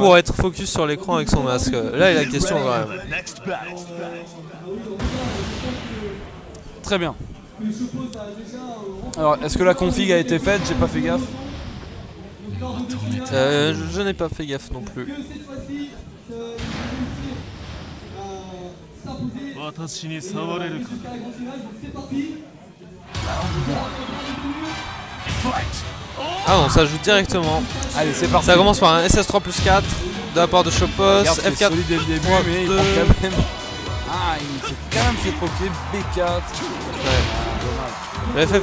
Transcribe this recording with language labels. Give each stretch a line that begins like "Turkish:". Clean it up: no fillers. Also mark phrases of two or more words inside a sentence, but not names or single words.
French: pour être focus sur l'écran avec son masque? Là est la question quand même.
English: Next battle.
French: Très bien. Alors, est-ce que la config a été faite? J'ai pas fait gaffe. Je n'ai pas fait gaffe non plus.
Japanese: 私に触れるか。
French: Ah non, ça joue directement. Allez, c'est parti. Ça commence par un SS3 plus 4 de la part de Chopos, Regarde, c'est F4. solide dès le début, 3, mais il 2. prend quand même. Ah, il s'est quand même fait poker B4. Ouais. Le FF